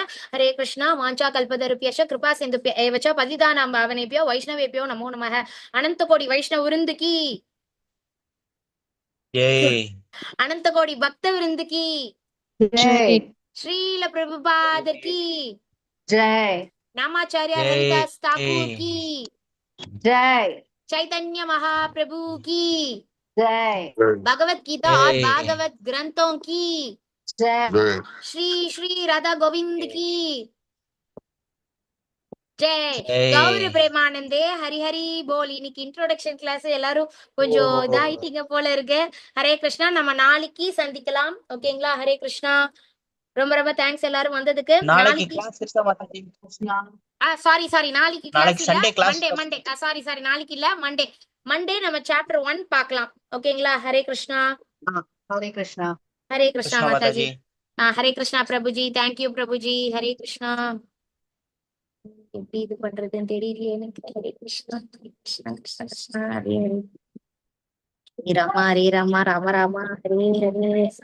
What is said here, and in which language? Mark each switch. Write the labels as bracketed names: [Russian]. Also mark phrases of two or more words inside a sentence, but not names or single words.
[Tamil] ஹரே கிருஷ்ணா. [Sanskrit] वाञ्छा कल्पतरुभ्यश्च कृपा सिन्धुभ्य एवच पतितानां पावनेभ्यो वैष्णवेभ्यो नमो नमः. [Tamil] அனந்த கோடி வைஷ்ணவ விருந்துக்கு ஜெய். அனந்த கோடி பக்த விருந்துக்கு ஜெய். [Hindi] ஸ்ரீல பிரபுபாதர் की जय. नामाचार्य हरिदास ठाकुर की जय. चैतन्य महाप्रभु की जय. भगवत गीता और भागवत ग्रंथों की जय. श्री श्री राधा गोविंद की जय. [Bangla] গৌর প্রেমানন্দে হরি হরি বোল. [Tamil] இன்னைக்கு [English] introduction class [Tamil] எல்லாரும் கொஞ்சம் இதாயிட்டீங்க போல இருக்கு. ஹரே கிருஷ்ணா. நம்ம நாளைக்கு சந்திக்கலாம், ஓகேங்களா? ஹரே கிருஷ்ணா. ரொம்ப ரொம்ப தேங்க்ஸ் எல்லாரும் வந்ததுக்கு. நாளைக்கு கிளாஸ் இருக்கா மாதாஜி? சாரி நாளைக்கு கிளாஸ் இல்ல, [English] Sunday class. [Tamil] மண்டே சாரி நாளைக்கு இல்ல, மண்டே நம்ம சாப்டர் 1 பார்க்கலாம், ஓகேங்களா? ஹரே கிருஷ்ணா. [Hindi] हरे कृष्णा. [Tamil] ஹரே கிருஷ்ணா மாதாஜி. ஹரே கிருஷ்ணா பிரபுஜி. தேங்க்யூ பிரபுஜி. ஹரே கிருஷ்ணா. எப்படி இது பண்றதுன்னு தெரியலையே எனக்கு. ஹரே கிருஷ்ணா கிருஷ்ணா கிருஷ்ணா கிருஷ்ணா ஹரே ஹரே. ராமா ஹரே ராமா ராம ராமா ஹரே ஹரே.